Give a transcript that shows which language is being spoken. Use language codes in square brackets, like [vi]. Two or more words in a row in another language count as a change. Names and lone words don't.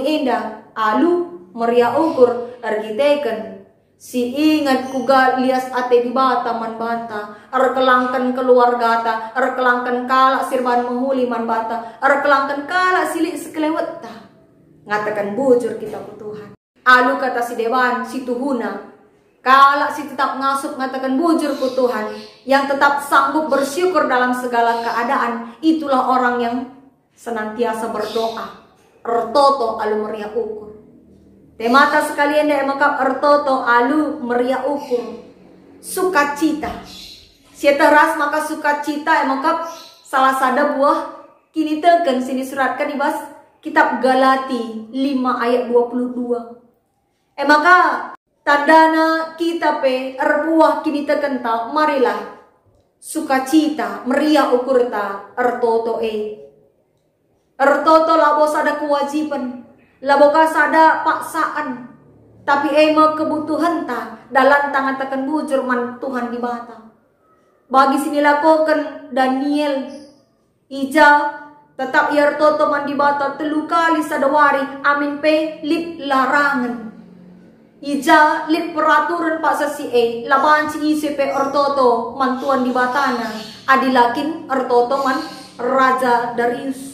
[btx] enda alu meriah ukur ergiteken si ingat kuga lias ate di bata man bata kelangkan keluarga ta kelangkan kala sirban menghuli man bata kelangkan kala silik sekelewet ta ngatakan bujur kita ku Tuhan alu kata si dewan si tuhuna kala si tetap ngasup ngatakan bujur ku Tuhan [id] yang tetap sanggup bersyukur dalam segala keadaan itulah orang yang senantiasa berdoa [btx] ertoto alu meriah ukur. Temata sekalian dek makap ertoto alu meriah ukur. Sukacita. Sieta ras maka sukacita makap salah sada buah kini teken sini suratkan ibas kitab Galati 5 ayat 22. Maka tandana kita pe erbuah kini teken ta marilah sukacita meriah ukur ta ertoto ertoto labo sada kewajiban, labo ka sada paksaan, tapi kebutuhan ta dalam tangan tekan bujur man Tuhan di bata. Bagi sini lakokan Daniel ija tetap ertoto man di bata telu kali sadawari amin pe lip larangan. Ija lip peraturan pak sasi laban si isi pe ertoto man Tuhan di batana adilakin ertoto man Raja Darius.